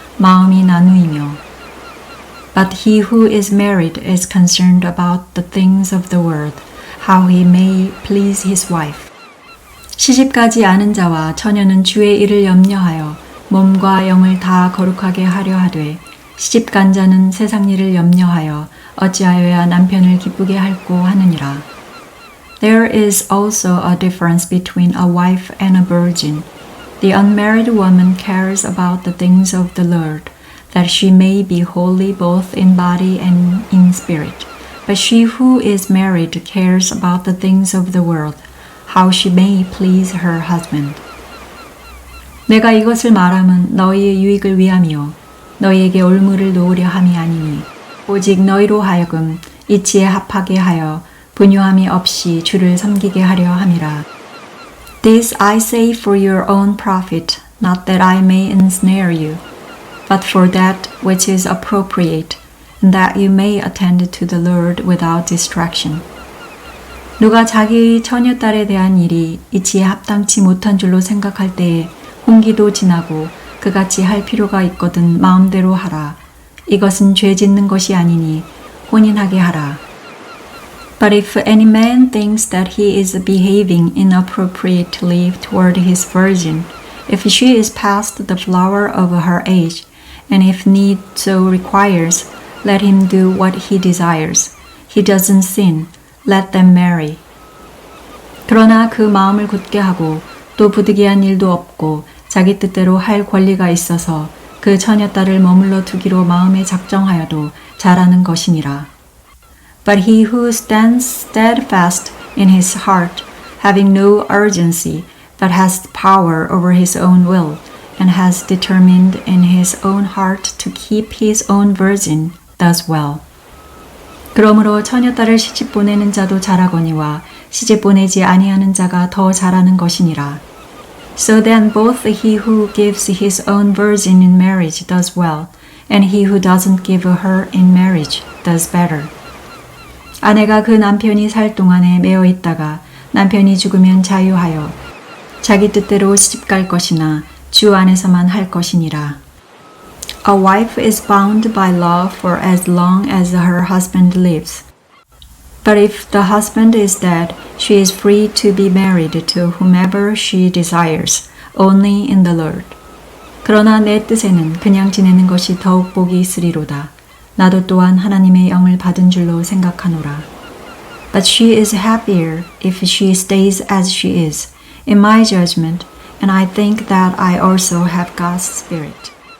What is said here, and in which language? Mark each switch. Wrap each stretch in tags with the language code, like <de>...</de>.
<ko>마음이 나누이며</ko> <en>But he who is married is concerned about the things of the world, how he may please his wife.</en> <ko>시집가지 않은 자와 처녀는 주의 일을 염려하여 몸과 영을 다 거룩하게 하려 하되 시집간 자는 세상 일을 염려하여 어찌하여야 남편을 기쁘게 할꼬 하느니라.</ko> <en>There is also a difference between a wife and a virgin. The unmarried woman cares about the things of the Lord, that she may be holy both in body and in spirit. But she who is married cares about the things of the world, how she may please her husband.</en> <ko>내가 이것을 말함은 너희의 유익을 위함이요 너희에게 올무를 놓으려 함이 아니니 오직 너희로 하여금 이치에 합하게 하여 분유함이 없이 주를 섬기게 하려 함이라.</ko> <en>This I say for your own profit, not that I may ensnare you, but for that which is appropriate, and that you may attend to the Lord without distraction.</en> <ko>누가 자기 처녀딸에 대한 일이 이치에 합당치 못한 줄로 생각할 때에 홍기도 지나고 그같이 할 필요가 있거든 마음대로 하라. 이것은 죄 짓는 것이 아니니 혼인하게 하라.</ko> <en>But if any man thinks that he is behaving inappropriately toward his virgin, if she is past the flower of her age, and if need so requires, let him do what he desires. He doesn't sin. Let them marry.</en> <ko>그러나 그 마음을 굳게 하고 또 부득이한 일도 없고 자기 뜻대로 할 권리가 있어서 그 처녀딸을 머물러 두기로 마음에 작정하여도 잘하는 것이니라.</ko> <en>But he who stands steadfast in his heart, having no urgency, but has power over his own will, and has determined in his own heart to keep his own virgin, does well.</en> <ko>그러므로 처녀딸을 시집 보내는 자도 잘하거니와 시집 보내지 아니하는 자가 더 잘하는 것이니라.</ko> <en>So then both he who gives his own virgin in marriage does well, and he who doesn't give her in marriage does better.</en> <ko>아내가 그 남편이 살 동안에 매어 있다가 남편이 죽으면 자유하여 자기 뜻대로 시집갈 것이나 주 안에서만 할 것이니라.</ko> <en>A wife is bound by law for as long as her husband lives. But if the husband is dead, she is free to be married to whomever she desires, only in the Lord.</en> <ko>그러나 내 뜻에는 그냥 지내는 것이 더욱 복이 있으리로다. 나도 또한 하나님의 영을 받은 줄로 생각하노라.</ko> <en>But she is happier if she stays as she is, in my judgment, and I think that I also have God's Spirit.</en>